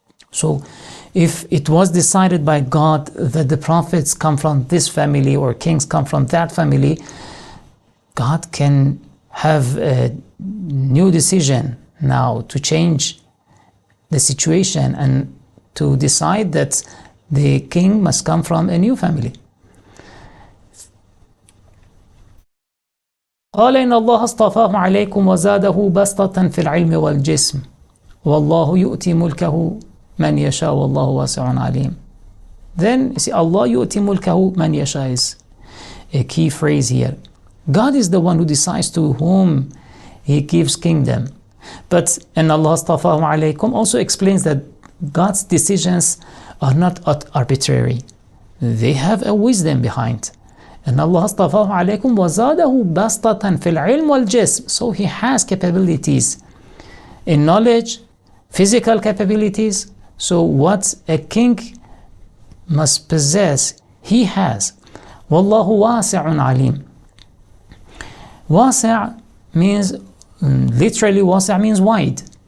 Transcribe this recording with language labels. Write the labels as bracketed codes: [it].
[en] So if it was decided by God that the prophets come from this family or kings come from that family, God can have a new decision now to change the situation and to decide that the king must come from a new family. [ar] قال إن الله اصطفاه عليكم وزاده بسطة في العلم والجسم والله يؤتي ملكه من يشاء والله واسع عليم. [en] Then you see, Allah [ar] يؤتي ملكه من يشاء [en] is a key phrase here. God is the one who decides to whom He gives kingdom. But and Allah [ar] اصطفاه عليكم [en] also explains that God's decisions are not arbitrary. They have a wisdom behind. [ar] And Allah اصطفاه عليكم وزاده بسطة في العلم والجسم. [en] So He has capabilities in knowledge, physical capabilities. So what a king must possess, he has. [ar] والله واسع عليم. [en] واسع means, literally wاسع means wide.